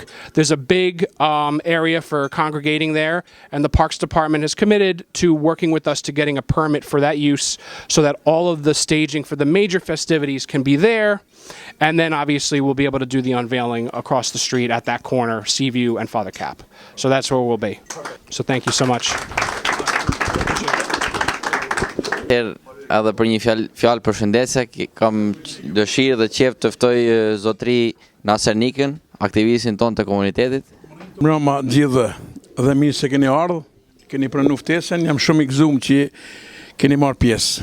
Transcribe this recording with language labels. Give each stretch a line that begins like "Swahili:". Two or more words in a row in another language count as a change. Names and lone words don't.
English: There's a big area for congregating there, and the Parks Department has committed to working with us to getting a permit for that use so that all of the staging for the major festivities can be there. And then obviously we'll be able to do the unveiling across the street at that corner, Seaview and Father Cap. So that's where we'll be. So thank you so much.
Albanian: Edhe për një fjalë përshëndetse, kam dëshirë dhe qejf të ftoj zotri Nasernikën, aktivistin ton të komunitetit. Mbrëma gjithë dhe mirë se keni ardhur, keni pranuar ftesën, jam shumë i gëzuar që keni marrë pjesë.